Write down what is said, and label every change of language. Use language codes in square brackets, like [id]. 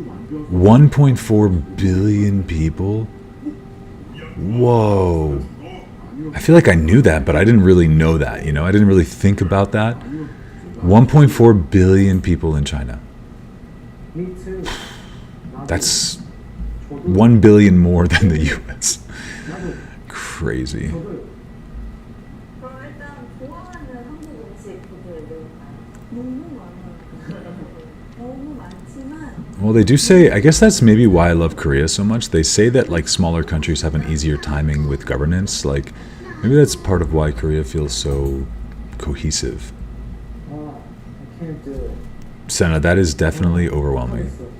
[en] 1.4 billion people? Whoa. I feel like I knew that, but I didn't really know that, you know? I didn't really think about that. 1.4 billion people in China. Me too. That's 1 billion more than the US. Crazy. [ko] 그럼 일단 좋아하는 한국 음식들은 너무 많아요. 너무 많지만 [en] Well, they do say, I guess that's maybe why I love Korea so much. They say that like smaller countries have an easier timing with governance. Like maybe that's part of why Korea feels so cohesive. I can't do it. Senna, that is definitely overwhelming.